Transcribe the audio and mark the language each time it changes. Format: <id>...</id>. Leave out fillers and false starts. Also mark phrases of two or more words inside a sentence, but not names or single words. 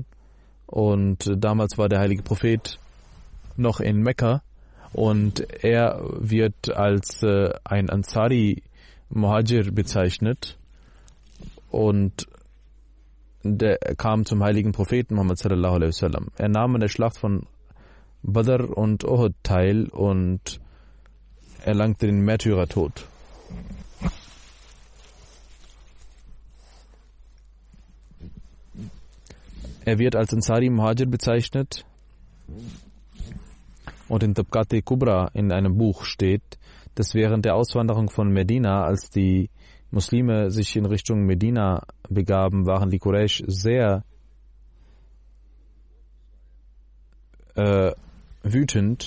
<de>Und damals war der heilige Prophet noch in Mekka. Und er wird als ein</de> <ar>أنصاري مهاجر</ar> <de>bezeichnet. Und der kam zum heiligen Propheten Muhammad</de> <ar>صلى الله عليه وسلم.</ar> <de>Er nahm an der Schlacht von Badr und Uhud teil und erlangte den Märtyrertod. Er wird als</de> <ar>أنصاري مهاجر</ar> <de>bezeichnet und in Tabqat Kubra in einem Buch steht, dass während der Auswanderung von Medina, als die Muslime sich in Richtung Medina begaben, waren die Quraysh sehr wütend.</de>